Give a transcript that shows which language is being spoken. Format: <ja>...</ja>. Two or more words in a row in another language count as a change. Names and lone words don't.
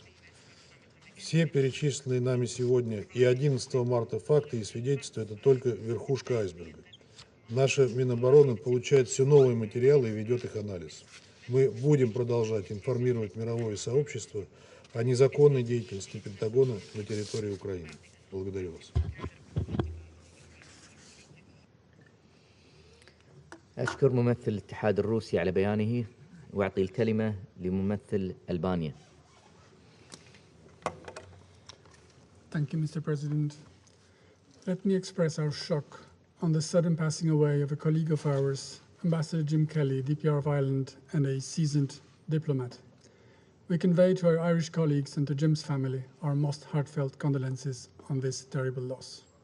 <ru>Все перечисленные нами сегодня и 11 марта факты и свидетельства – это только верхушка айсберга. Наша Минобороны получает все новые материалы и ведет их анализ. Мы будем продолжать информировать мировое сообщество о незаконной деятельности Пентагона на территории Украины. Благодарю вас.</ru> <ar>أشكر ممثل الاتحاد الروسي على بيانه وأعطي الكلمة لممثل ألبانيا.</ar> <en>Thank you, Mr. President. Let me express our shock on the sudden passing away of a colleague of ours, Ambassador Jim Kelly, DPR of Ireland, and a seasoned diplomat. We convey to our Irish colleagues and to Jim's family our most heartfelt condolences on this terrible loss.</en>